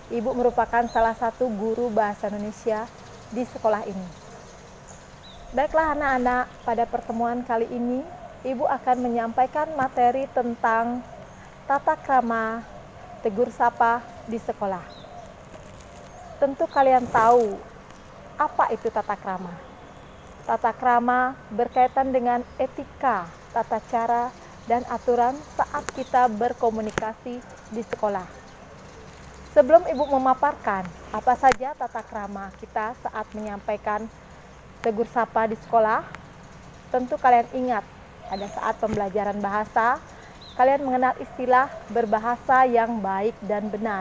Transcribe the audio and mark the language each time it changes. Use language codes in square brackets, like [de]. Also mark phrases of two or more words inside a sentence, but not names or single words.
[id] Ibu merupakan salah satu guru bahasa Indonesia di sekolah ini. Baiklah anak-anak, pada pertemuan kali ini Ibu akan menyampaikan materi tentang tata krama tegur sapa di sekolah. Tentu kalian tahu apa itu tata krama. Tata krama berkaitan dengan etika, tata cara, dan aturan saat kita berkomunikasi di sekolah. Sebelum Ibu memaparkan apa saja tata krama kita saat menyampaikan tegur sapa di sekolah, tentu kalian ingat, pada saat pembelajaran bahasa, kalian mengenal istilah berbahasa yang baik dan benar.